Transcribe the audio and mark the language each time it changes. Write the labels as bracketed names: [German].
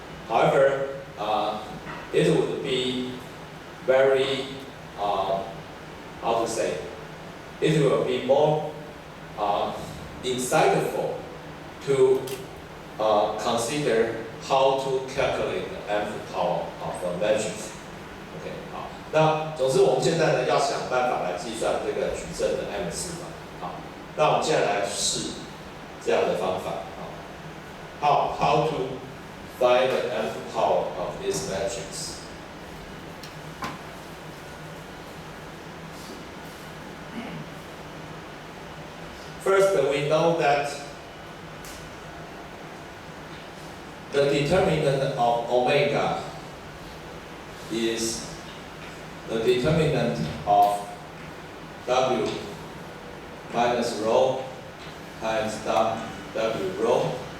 [English] However, it would be very how to say? It will be more insightful to consider how to calculate the mth power of a matrix. [Chinese] OK， 好，那总之我们现在呢要想办法来计算这个矩阵的 m 次方。好，那我们现在来试这样的方法。 [English] 好 how to find the mth power of this matrix? First, we know that the determinant of omega is the determinant of W minus rho times W rho.